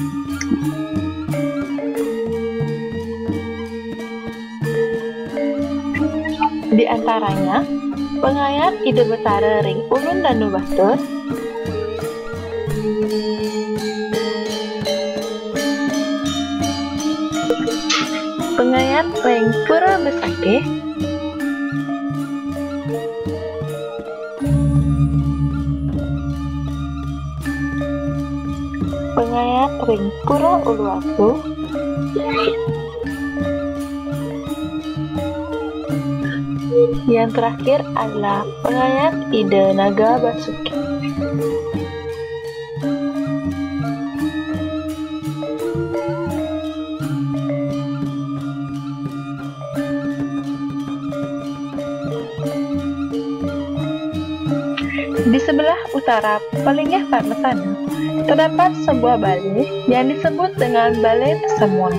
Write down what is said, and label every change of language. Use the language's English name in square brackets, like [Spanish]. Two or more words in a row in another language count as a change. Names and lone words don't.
[Indonesian] Di antaranya, pengayat Ide Betara Ring Ulun Danu Batur, pengayat Ring Pura Besakeh, pengayat Teatring Pura Uluwatu, yang terakhir adalah Pengayat Ide Naga Basuki. Di sebelah utara Pelingeh Parmesana terdapat sebuah balai yang disebut dengan Balai Pesamuan.